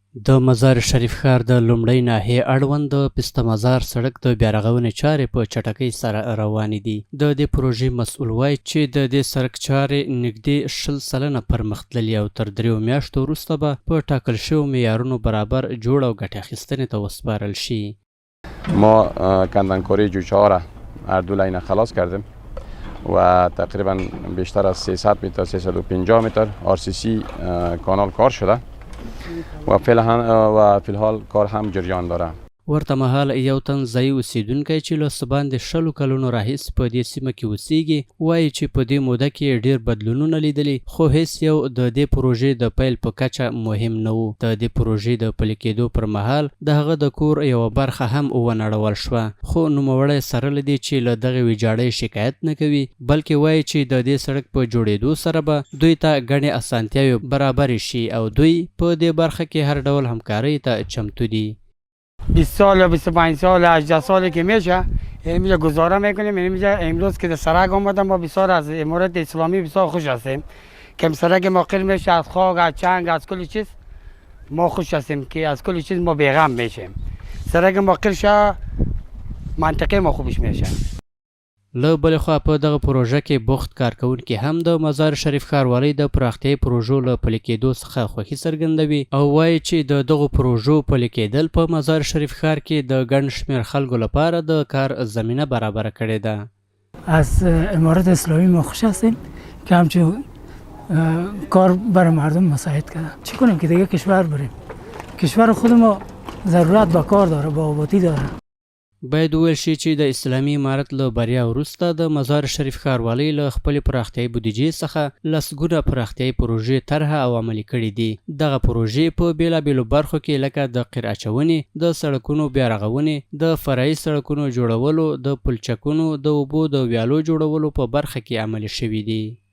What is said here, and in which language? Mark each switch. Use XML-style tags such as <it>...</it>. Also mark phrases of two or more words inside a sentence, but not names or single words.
<ps>د مزار شریف ښار د لومړۍ ناحیې اړوند د پسته مزار سړک د بیارغونې چارې په چټکۍ سره روانې دي. د دې پروژې مسؤل وایي چې د دې سړک چارې نږدې 100% پرمخ تللي او تر 3 میاشتو وروسته به په ټاکل شویو معیارونو برابر جوړ او ګټې اخیستنې ته وسپارل شي.</ps> <fa>ما کندنکاری جوچه ها را هر دو لینه خلاص کردیم و تقریبا بیشتر از 300 متر 350 متر RCC کانال کار شده و فی الحال کار هم جریان داره.</fa> <ps>ورته مهال یو تن ځایي اوسیدونکی چې له څه باندې 100 کلونو راهیسې په دې سیمه کې اوسیږي وایي چې په دې موده کې ډېر بدلونونه لیدلي، خو هیڅ یو د دې پروژې د پیل په کچه مهم نه و. د دې پروژې د پلي کېدو پر مهال د هغه د کور یوه برخه هم ونړول شوه، خو نوموړی سره له دې چې له دغې ویجاړۍ شکایت نه کوي، بلکې وایي چې د دې سړک په جوړېدو سره به دوی ته ګڼې اسانتیاوې برابرې شي او دوی په دې برخه کې هر ډول همکارۍ ته چمتو دي.</ps> <fa>20 سال یا 25 سال 18 سالی که میشه اینجا گزاره میکنیم. اینجا امروز که سرک آمدم ما بسیار از امارت اسلامی بسیار خوش هستیم که سرک ما قل میشه از خاک از چنگ از کل چیز ما خوش هستیم که از کل چیز ما بیغم میشیم. سرک ما قل شه منطقه ما خوبش میشه.</fa> <ps>له بلې خوا په دغه پروژه کې بوخت کارکوونکي هم د مزار شریف ښاروالۍ د پراختیایي پروژو له پلي کېدو څخه خوښي څرګندوي او وایي چې د دغو پروژو پلي کېدل په مزار شریف ښار کې د ګڼ شمېر خلکو لپاره د کار زمینه برابره کړې ده.</ps> <fa>از امارت اسلامی ما خوش هستیم که همچنین کار برای مردم مساعد کردن. چی کنیم که دیگه کشور بریم؟ کشور خود ما ضرورت به کار داره، به آبادی داره.</fa> <ps>باید وویل شي چې د اسلامي امارت له بریا وروسته د مزار شریف ښاروالۍ له خپلې پراختیایي بودیجې څخه لسګونه پراختیایي پروژې طرحه او عملي کړي دي. دغه پروژې په بېلابېلو برخو کې لکه د قیر اچونې، د سړکونو بیارغونې، د فرعي سړکونو جوړولو، د پلچکونو، د اوبو د ویالو جوړولو په برخه کې عملي شوي دي.</ps>